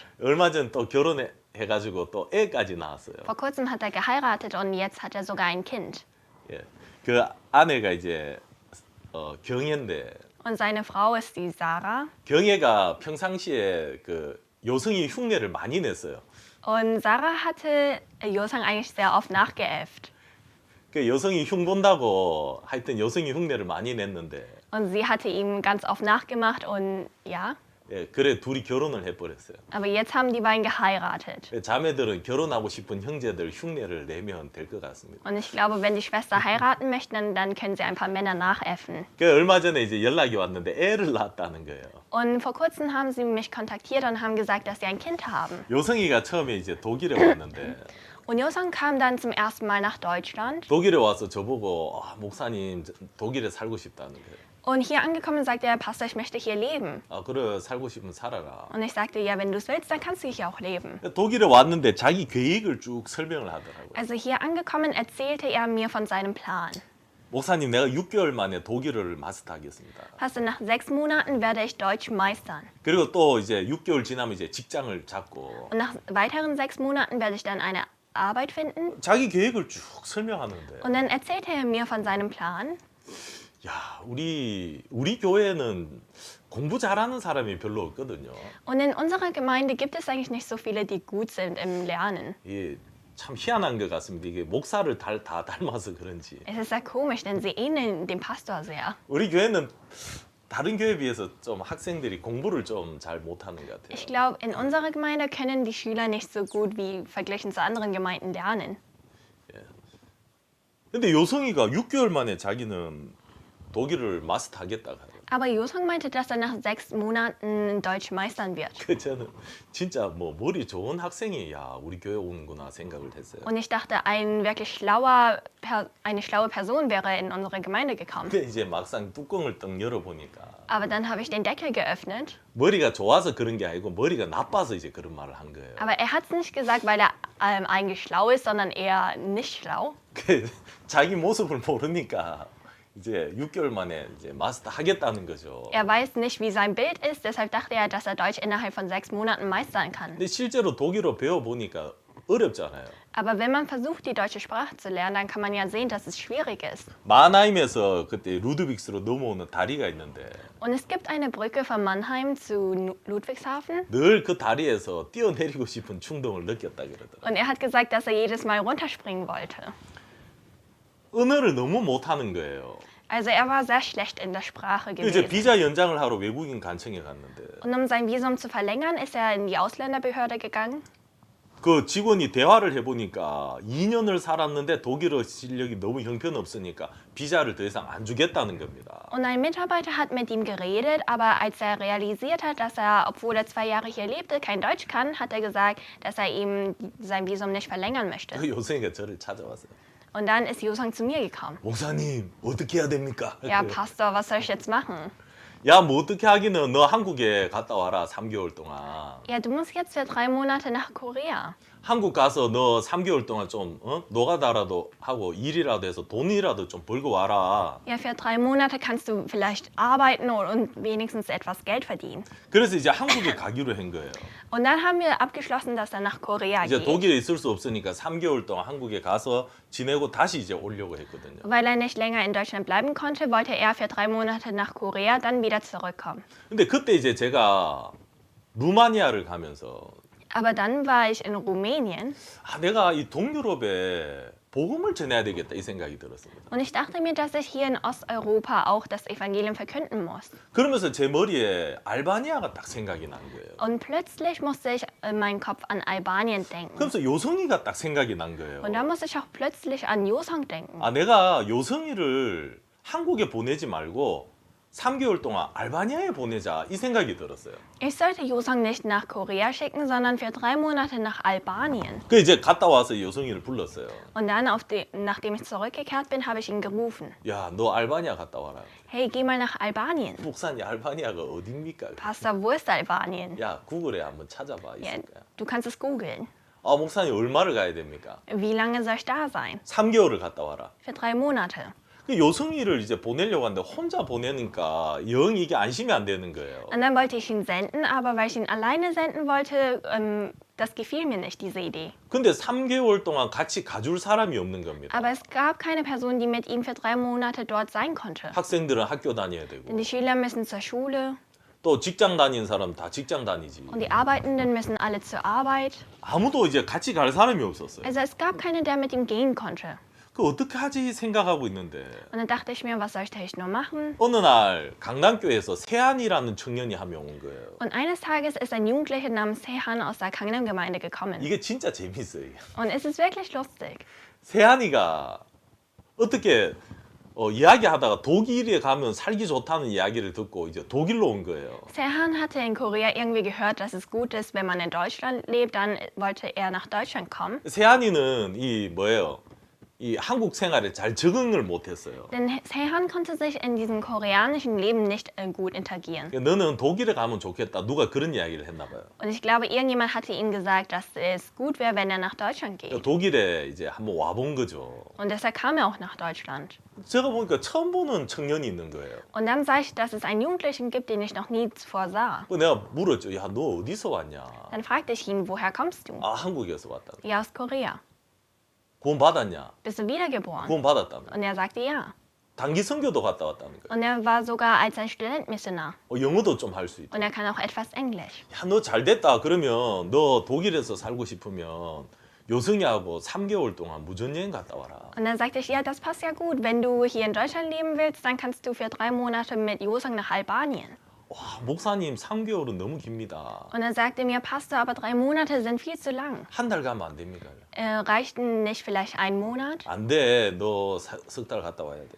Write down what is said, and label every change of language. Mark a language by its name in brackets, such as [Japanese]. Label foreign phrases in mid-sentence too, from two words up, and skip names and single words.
[Korean] 얼마 전 또 결혼해가지고 또 애까지 낳았어요. [German] Vor kurzem hat er geheiratet und jetzt hat er sogar ein Kind. [Korean] 예, 그 아내가 이제 경애인데 [German] Und seine Frau ist die Sarah. [Korean] 경애가 평상시에 그 요승이 흉내를 많이 냈어요. [German] Und Sarah hatte Josang eigentlich sehr oft nachgeäfft. [Korean] 그 여성이 흉 본다고 하여튼 여성이 흉내를 많이 냈는데 [German] Und sie hatte ihm ganz oft nachgemacht und ja. [Korean] 예, 그래 둘이 결혼을 해버렸어요. [German] Aber jetzt haben die beiden geheiratet. [Korean] 자매들은 결혼하고 싶은 형제들 흉내를 내면 될 것 같습니다. [German] Und ich glaube, wenn die Schwester heiraten möchten, dann können sie ein paar Männer nachäffen. [Korean] 그 얼마 전에 이제 연락이 왔는데 애를 낳았다는 거예요. [German] Und vor kurzem haben sie mich kontaktiert und haben gesagt, dass sie ein Kind haben. [Korean] 여성이가 처음에 이제 독일에 왔는데 [German] Und Josang kam dann zum ersten Mal nach Deutschland. [Korean] 독일에 와서 저보고 목사님 독일에 살고 싶다는 거예요. [German] Und hier angekommen sagte er, Pastor, ich möchte hier leben. [Korean] 그래 살고 싶으면 살아라. [German] Und ich sagte, ja, wenn du es willst, dann kannst du hier auch leben. [Korean] 독일에 왔는데 자기 계획을 쭉 설명을 하더라고요. [German] Also hier angekommen erzählte er mir von seinem Plan. [Korean] 목사님 내가 6개월 만에 독일어를 마스터하겠습니다. [German] Pastor, nach 6 Monaten werde ich Deutsch meistern. [Korean] 그리고 또 이제 6개월 지나면 이제 직장을 잡고 [German] Und nach weiteren 6 Monaten werde ich dann eine Arbeit finden. [Korean] 자기 계획을 쭉 설명하는데 [German] Und dann erzählte er mir von seinem Plan. [Korean] 야 우리 교회는 공부 잘하는 사람이 별로 없거든요. [German] Und in unserer Gemeinde gibt es eigentlich nicht so viele, die gut sind im Lernen. [Korean] 이게 참 희한한 것 같습니다. 이게 목사를 다 닮아서 그런지 [German] Es ist sehr komisch, denn sie ähneln dem Pastor sehr. [Korean] 우리 교회는 다른 교회에 비해서 좀 학생들이 공부를 좀 잘 못하는 것 같아요. [German] Ich glaube, in unserer Gemeinde können die Schüler nicht so gut wie verglichen zu anderen Gemeinden lernen. [Korean] 근데 요성이가 6개월 만에 자기는 독일을 마스터하겠다고 해요. [German] Aber Josang meinte, dass er nach 6 Monaten Deutsch meistern wird. [Korean] 그 저는 진짜 뭐 머리 좋은 학생이 야 우리 교회 오는구나 생각을 했어요. [German] Und ich dachte, eine schlaue Person wäre in unsere Gemeinde gekommen. [Korean] 근데 이제 막상 뚜껑을 딱 열어보니까 [German] Aber dann habe ich den Deckel geöffnet. [Korean] 머리가 좋아서 그런 게 아니고 머리가 나빠서 이제 그런 말을 한 거예요. [German] Aber er hat es nicht gesagt, weil er eigentlich schlau ist, sondern eher nicht schlau. [Korean] 그 자기 모습을 모르니까 이제 6개월 만에 이제 마스터 하겠다는 거죠. [German] Er weiß nicht, wie sein Bild ist, deshalb dachte er, dass er Deutsch innerhalb von 6 Monaten meistern kann. [Korean] 근데 실제로 독일어 배워보니까 어렵잖아요. [German] Aber wenn man versucht, die deutsche Sprache zu lernen, dann kann man ja sehen, dass es schwierig ist. [Korean] 마나임에서 그때 루드빅스로 넘어오는 다리가 있는데 [German] Und es gibt eine Brücke von Mannheim zu Ludwigshafen. [Korean] 늘 그 다리에서 뛰어내리고 싶은 충동을 느꼈다 그러더라고요. [German] Und er hat gesagt, dass er jedes Mal runterspringen wollte. [Korean] 언어를 너무 못하는 거예요. [German] Also er war sehr schlecht in der Sprache [Korean] 이제 [German] gewesen. [Korean] 비자 연장을 하러 외국인 관청에 갔는데 [German] Und um sein Visum zu verlängern, ist er in die Ausländerbehörde gegangen. [Korean] 그 직원이 대화를 해보니까 2년을 살았는데 독일어 실력이 너무 형편없으니까 비자를 더 이상 안 주겠다는 겁니다. [German] Und ein Mitarbeiter hat mit ihm geredet, aber als er realisiert hat, dass er, obwohl er 2 Jahre hier lebte, kein Deutsch kann, hat er gesagt, dass er ihm sein Visum nicht verlängern möchte. [Korean] 그 요성이가 저를 찾아왔어요. [German] Und dann ist Josang zu mir gekommen. [Korean] 목사님 어떻게 해야 됩니까? [German] Ja, Pastor, was soll ich jetzt machen? [Korean] 야, 뭐 어떻게 하기는 너 한국에 갔다 와라 3개월 동안. [German] Ja, du musst jetzt für 3 Monate nach Korea. [Korean] 한국 가서 너 3개월 동안 좀 노가다라도 하고 일이라도 해서 돈이라도 좀 벌고 와라. [German] Ja, für 3 Monate kannst du vielleicht arbeiten und wenigstens etwas Geld verdienen. [Korean] 그래서 이제 한국에 가기로 한 거예요. [German] Und dann haben wir abgeschlossen, dass er nach Korea [Korean] 이제 [German] geht. [Korean] 독일에 있을 수 없으니까 3개월 동안 한국에 가서 지내고 다시 이제 오려고 했거든요. [German] Weil er nicht länger in Deutschland bleiben konnte, wollte er für 3 Monate nach Korea, dann wieder zurückkommen. [Korean] 근데 그때 이제 제가 루마니아를 가면서 [German] Aber dann war ich in Rumänien [Korean] 내가 이 동유럽에 복음을 전해야 되겠다 이 생각이 들었습니다. [German] Und ich dachte mir, dass ich hier in Osteuropa auch das Evangelium verkünden muss. [Korean] 그러면서 제 머리에 알바니아가 딱 생각이 난 거예요. [German] Und plötzlich musste ich in meinem Kopf an Albanien denken. [Korean] 그러면서 요성이가 딱 생각이 난 거예요. [German] Und da musste ich auch plötzlich an Josang denken. [Korean] 아, 내가 요성이를 한국에 보내지 말고 3개월 동안 알바니아에 보내자 이 생각이 들었어요. [German] Ich sollte Josang nicht nach Korea schicken, sondern für 3 Monate nach Albanien. [Korean] 그 이제 갔다 와서 요성이를 불렀어요. [German] Und dann, nachdem ich zurückgekehrt bin, habe ich ihn gerufen. [Korean] 야, 너 알바니아 갔다 와라. [German] Hey, geh mal nach Albanien. [Korean] 목사님, 알바니아가 어딥니까? [German] Pastor, wo ist Albanien? [Korean] 야, 구글에 한번 찾아봐. [German] Ja, [Korean] 있을 거야. [German] du kannst es googeln. [Korean] 아, 목사님 얼마를 가야 됩니까? [German] Wie lange soll ich da sein? [Korean] 3개월을 갔다 와라. [German] Für 3 Monate. [Korean] 그 요성이를 이제 보내려고 하는데 혼자 보내니까 영 이게 안심이 안 되는 거예요. [German] Und dann wollte ich ihn senden, aber weil ich ihn alleine senden wollte, das gefiel mir nicht, diese Idee. [Korean] 근데 3개월 동안 같이 가줄 사람이 없는 겁니다. [German] Aber es gab keine Person, die mit ihm für 3 Monate dort sein konnte. [Korean] 학생들은 학교 다녀야 [German] Denn [Korean] 되고 [German] die Schüler müssen zur Schule [Korean] 또 직장 다니는 사람 다 직장 다니지. [German] und die Arbeitenden müssen alle zur Arbeit. [Korean] 아무도 이제 같이 갈 사람이 없었어요. [German] Also es gab keinen, der mit ihm gehen konnte. [Korean] 그 어떻게 하지 생각하고 있는데 [German] Und dann dachte ich mir, was soll ich nur machen? [Korean] 어느 날 강남교회에서 세안이라는 청년이 한 명 온 거예요. [German] Und eines Tages ist ein Jugendlicher namens Sehan aus der Gangnam-Gemeinde gekommen. [Korean] 이게 진짜 재밌어요. 이게. [German] Und es ist wirklich lustig. [Korean] 세안이가 어떻게 이야기하다가 독일에 가면 살기 좋다는 이야기를 듣고 이제 독일로 온 거예요. [German] Sehan hatte in Korea irgendwie gehört, dass es gut ist, wenn man in Deutschland lebt. Dann wollte er nach Deutschland kommen. [Korean] 세안이는 이 뭐예요? 이 한국 생활에 잘 적응을 못했어요. [German] Denn Sehan konnte sich in diesem koreanischen Leben nicht gut integrieren. [Korean] 너는 독일에 가면 좋겠다. 누가 그런 이야기를 했나 봐요. [German] Und ich glaube, irgendjemand hatte ihm gesagt, dass es gut wäre, wenn er nach Deutschland geht. [Korean] 독일에 이제 한번 와본 거죠. [German] Und deshalb kam er auch nach Deutschland. [Korean] 제가 보니까 처음 보는 청년이 있는 거예요. [German] Und dann sah ich, dass es einen Jugendlichen gibt, den ich noch nie zuvor sah. [Korean] 내가 물었죠. 야, 너 어디서 왔냐? [German] Dann fragte ich ihn, woher kommst du? [Korean] 아, 한국에서 왔다. [German] Ja, aus Korea. [Korean] 구원 받았냐? [German] Bist du wiedergeboren? [Korean] 구원 받았다는. [German] Und er sagte ja. [Korean] 단기 선교도 갔다 왔다는 거예요. [German] Und er war sogar als ein Studentmissionar. [Korean] 영어도 좀 할 수 있다. [German] Und er kann auch etwas Englisch. [Korean] 야, 너 잘 됐다. 그러면 너 독일에서 살고 싶으면 요승이하고 3개월 동안 무전여행 갔다 와라. [German] Und dann sagte ich, ja, das passt ja gut. Wenn du hier in Deutschland leben willst, dann kannst du für 3 Monate mit Josang nach Albanien. [Korean] 와, 목사님 3개월은 너무 깁니다. [German] Und dann sagte mir, Pastor, aber 3 Monate sind viel zu lang. [Korean] 한 달 가면 안 됩니까? [German] Reichten nicht vielleicht 1 Monat? [Korean] 안 돼. 너 석 달 갔다 와야 돼.